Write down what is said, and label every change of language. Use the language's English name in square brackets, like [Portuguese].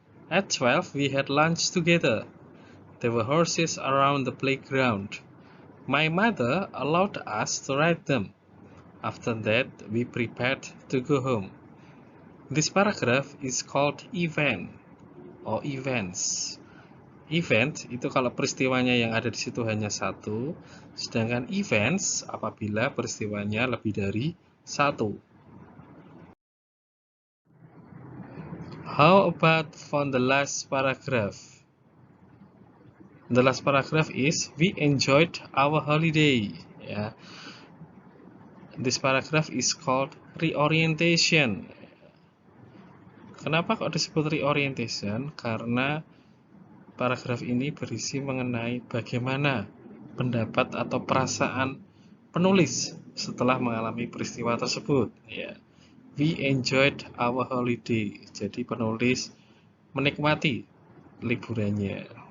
[English] At 12 we had lunch together. There were horses around the playground. My mother allowed us to ride them. After that we prepared to go home. This paragraph is called event or events. [Indonesian] Event itu kalau peristiwanya yang ada di situ hanya satu, sedangkan events apabila peristiwanya lebih dari satu. [English] How about from the last paragraph? The last paragraph is, we enjoyed our holiday. Ya. This paragraph is called reorientation. [Indonesian] Kenapa kok disebut reorientation? Karena paragraf ini berisi mengenai bagaimana pendapat atau perasaan penulis setelah mengalami peristiwa tersebut. Ya. [English] We enjoyed our holiday. [Indonesian] Jadi penulis menikmati liburannya.